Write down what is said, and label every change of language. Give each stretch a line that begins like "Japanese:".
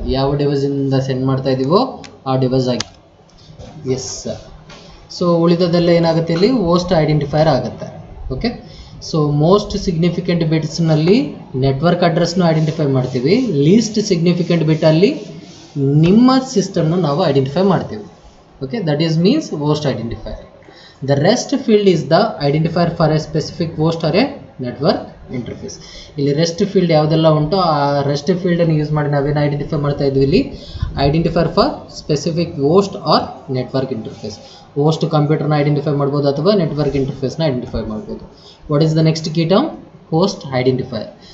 Kannada: ಯಾವ ಡಿವೈಸಿಂದ ಸೆಂಡ್ ಮಾಡ್ತಾ ಇದ್ದೀವೋ ಆ ಡಿವೈಸ್ ಆಗಿ.
English: Yes sir.
Kannada: ಸೊ ಉಳಿದದೆಲ್ಲ ಏನಾಗುತ್ತೆ, ಇಲ್ಲಿ ಹೋಸ್ಟ್ ಐಡೆಂಟಿಫೈರ್ ಆಗುತ್ತೆ. Okay. So most significant ಬಿಟ್ಸ್ನಲ್ಲಿ network ಅಡ್ರೆಸ್ನು identify ಮಾಡ್ತೀವಿ, ಲೀಸ್ಟ್ ಸಿಗ್ನಿಫಿಕೆಂಟ್ ಬಿಟ್ಟಲ್ಲಿ ನಿಮ್ಮ ಸಿಸ್ಟಮ್ನ ನಾವು ಐಡೆಂಟಿಫೈ ಮಾಡ್ತೀವಿ.
English: Okay, that is means host identifier. The rest field is the identifier for a specific host or a network interface.
Kannada: ಇಲ್ಲಿ rest field ಯಾವುದೆಲ್ಲ ಉಂಟೋ ಆ rest ಫೀಲ್ಡನ್ನು use ಮಾಡಿ ನಾವೇನು ಐಡೆಂಟಿಫೈ ಮಾಡ್ತಾ ಇದ್ವಿ, ಇಲ್ಲಿ
English: Identifier for specific host or network interface.
Kannada: Host ಕಂಪ್ಯೂಟರ್ನ identify ಮಾಡ್ಬೋದು ಅಥವಾ ನೆಟ್ವರ್ಕ್ ಇಂಟರ್ಫೇಸ್ನ ಐಡೆಂಟಿಫೈ ಮಾಡ್ಬೋದು.
English: What is the next key term?
Kannada: Host identifier.